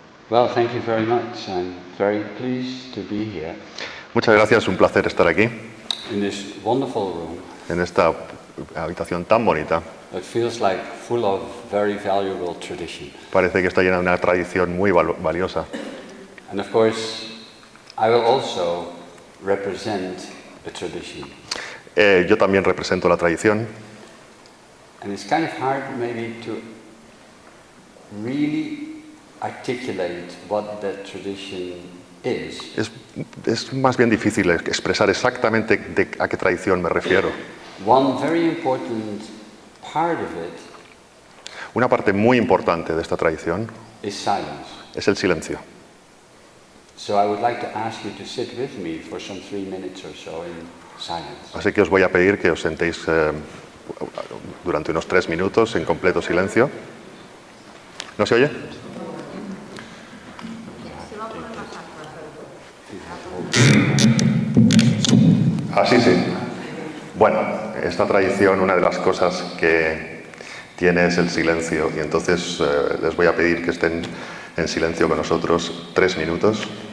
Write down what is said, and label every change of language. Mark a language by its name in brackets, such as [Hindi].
[English] Well, thank you very much. I'm very pleased to be here [Spanish] Muchas gracias, un placer estar aquí, [English] in this wonderful room. [Spanish] en esta habitación tan bonita. [English] It feels like full of very valuable tradition. [Spanish] Parece que está llena de una tradición muy valiosa. [English] And of course, I will also represent a tradition. [Spanish] Yo también represento la tradición [English] And it's kind of hard maybe to really articulate what that tradition is. [Spanish] es más bien difícil expresar exactamente a qué tradición me refiero. [English] One very important part of it [Spanish] Una parte muy importante de esta tradición [English] is silence. [Spanish] es el silencio. [English] So I would like to ask you to sit with me for some 3 minutes or so in silence. [Spanish] Así que os voy a pedir que os sentéis durante unos 3 minutos en completo silencio. ¿No se oye? Así sí. Bueno, esta tradición, una de las cosas que tiene es el silencio, y entonces les voy a pedir que estén en silencio con nosotros 3 minutos.